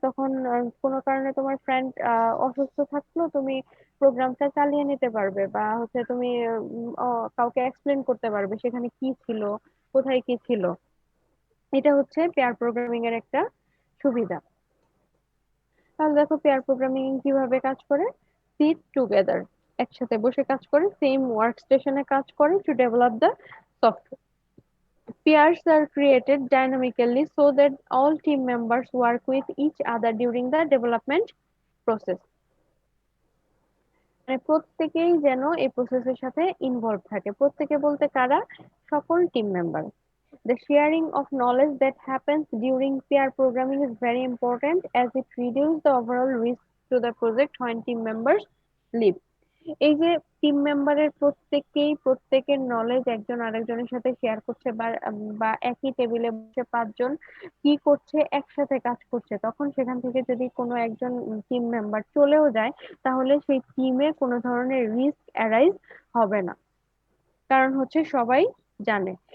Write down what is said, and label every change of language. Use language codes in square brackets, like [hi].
[bn] তখন কোনো কারণে তোমার ফ্রেন্ড অসুস্থ থাকলো, তুমি প্রোগ্রামটা চালিয়ে নিতে পারবে, বা হচ্ছে তুমি কাউকে এক্সপ্লেন করতে পারবে সেখানে কি ছিল, কোথায় কি ছিল। এটা হচ্ছে পেয়ার প্রোগ্রামিং এর একটা সুবিধা। তাহলে দেখো পেয়ার প্রোগ্রামিং কিভাবে কাজ করে। [en] sit together, [bn] একসাথে বসে কাজ করে, [en] Same work স্টেশনে কাজ করে to develop the software. Pairs are created dynamically so that all team members work with each other during the development process. [bn] মানে প্রত্যেকেই যেন এই প্রসেসের সাথে ইনভলভ থাকে। প্রত্যেকে বলতে কারা? সকল team member. [en] The sharing of knowledge that happens during pair programming is very important as it reduces the overall risk to the project when team members leave. [bn] এই যে টিম মেম্বারের প্রত্যেকের নলেজ একজন আরেকজনের সাথে শেয়ার করছে, বা বা একই টেবিলে বসে 5 জন কি করছে, একসাথে কাজ করছে, তখন সেখান থেকে যদি কোনো একজন টিম মেম্বার চলেও যায় তাহলে সেই টিমে কোনো ধরনের রিস্ক অ্যারাইজ হবে না, কারণ হচ্ছে সবাই জানে।